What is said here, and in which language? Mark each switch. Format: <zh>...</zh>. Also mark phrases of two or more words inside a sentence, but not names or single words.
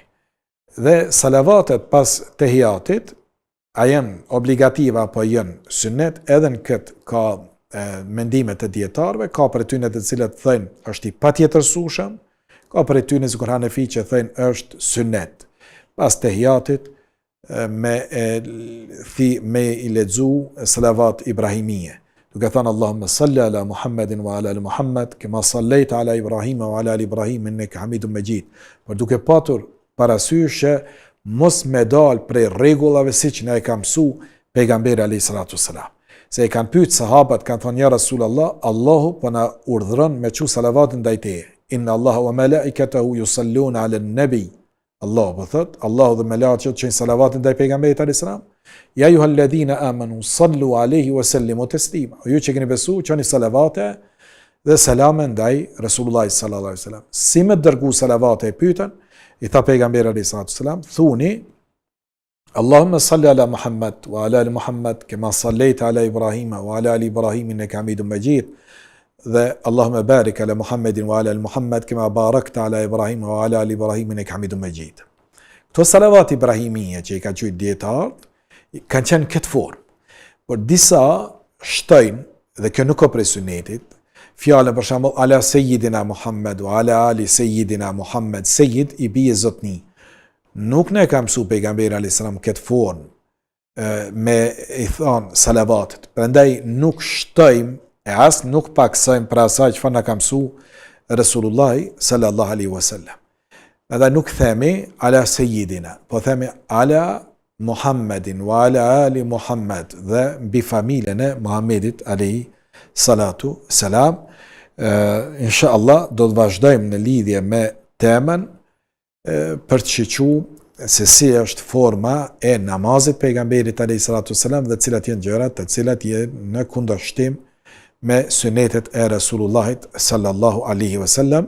<sq>Dhe salavatet pas tehiatit, a janë obligative apo janë sunnet, edhe në këtë ka mendime të dietarëve, ka për tyne të cilët thënë është i patjetërsueshëm, ka për tyne sikur Hanefi që thënë është sunnet. Pas tehiatit me i lexu salavat ibrahimie. Duke thënë</sq> <ar>اللهم صل على محمد وعلى آل محمد كما صليت على إبراهيم وعلى آل إبراهيم إنك حميد مجيد.</ar> <sq>Por duke patur parasysh që mos me dal prej rregullave siç na e ka mësuar pejgamberi</sq> <ar>عليه الصلاة والسلام.</ar> <sq>Se e kanë pyet sahabët, kanë thënë</sq> <ar>يا رسول الله,</ar> <sq>Allahu po na urdhëron me çu salavatin ndaj teje.</sq> <ar>إن الله وملائكته يصلون على النبي.</ar> <sq>Allah po thot, Allahu dhe melaqet që salavatin ndaj pejgamberit</sq> <ar>عليه السلام. يا أيها الذين آمنوا صلوا عليه وسلموا تسليما.</ar> <sq>Ju që keni besuar, çoni salavate dhe selame ndaj Resulullahit</sq> <ar>صلى الله عليه وسلم.</ar> <sq>Si me dërgu salavate e pyetën, i tha pejgamberi</sq> <ar>عليه السلام, thuni اللهم صل على محمد وعلى آل محمد كما صليت على إبراهيم وعلى آل إبراهيم إنك حميد مجيد. Dhe اللهم بارك على محمد وعلى آل محمد كما باركت على إبراهيم وعلى آل إبراهيم إنك حميد مجيد.</ar> <sq>Këto salavat ibrahimie që i ka thënë dietarët kanë qenë këtë formë. Por disa shtojnë, dhe kjo nuk ka prej sunetit, fjalën për shembull</sq> <ar>على سيدنا محمد وعلى آل سيدنا محمد,</ar> <sq>Sayyid i bie zotni. Nuk ne ka mësuar pejgamberi</sq> <ar>عليه السلام</ar> <sq>këtë formë me i thon salavatet. Prandaj nuk shtojmë e as nuk paksojmë për asaj që na ka mësuar Resulullahi</sq> <ar>صلى الله عليه وسلم.</ar> <sq>Edhe nuk themi</sq> <ar>على سيدنا,</ar> <sq>po themi</sq> <ar>على محمد وعلى آل محمد</ar> <sq>dhe mbi familjen e Muhammedit</sq> <ar>عليه الصلاة والسلام. إن شاء الله</ar> <sq>do të vazhdojmë në lidhje me temën për të shiquar se si është forma e namazit pejgamberit</sq> <ar>عليه الصلاة والسلام</ar> <sq>dhe cilat janë gjërat të cilat janë në kundërshtim me sunetet e Resulullahit</sq> <ar>صلى الله عليه وسلم.</ar>